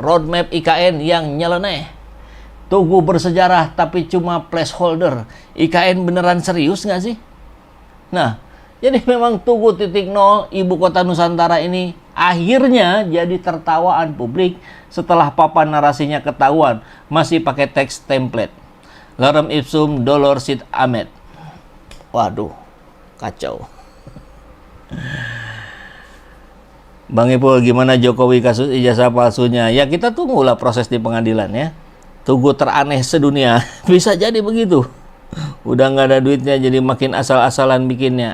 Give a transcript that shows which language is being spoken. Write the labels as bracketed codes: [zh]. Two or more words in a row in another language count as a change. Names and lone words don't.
[id] Roadmap IKN yang nyeleneh. Tugu bersejarah tapi cuma placeholder. IKN beneran serius nggak sih? Nah, jadi memang Tugu 0 ibu kota Nusantara ini akhirnya jadi tertawaan publik setelah papan narasinya ketahuan masih pakai teks template. [la] Lorem ipsum dolor sit amet. [id] Waduh, kacau. Bang Ipul, gimana Jokowi kasus ijazah palsunya? Ya kita tunggulah proses di pengadilan ya. Tugu teraneh sedunia. Bisa jadi begitu. Udah nggak ada duitnya jadi makin asal-asalan bikinnya.